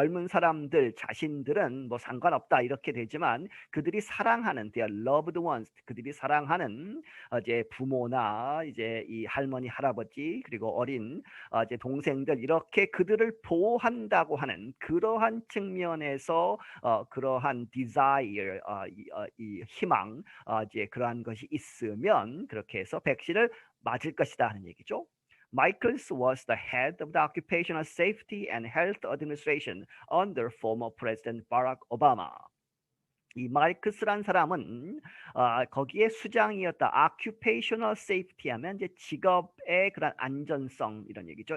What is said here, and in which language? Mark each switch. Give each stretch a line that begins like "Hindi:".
Korean: 사람들 자신들은 뭐 상관없다 이렇게 되지만 그들이 사랑하는
English: their loved ones,
Korean: 그들이 사랑하는 이제 부모나 이제 이 할머니 할아버지 그리고 어린 이제 동생들, 이렇게 그들을 보호한다고 하는 그러한 측면에서 그러한
English: desire,
Korean: 이 희망, 이제 그러한 것이 있으면 그렇게 해서 백신을 맞을 것이다 하는 얘기죠.
English: Michaels was the head of the Occupational Safety and Health Administration under former President Barack Obama.
Korean: 이 마르크스란 사람은 거기에 수장이었다.
English: occupational safety
Korean: 하면 이제 직업의 그런 안전성 이런 얘기죠.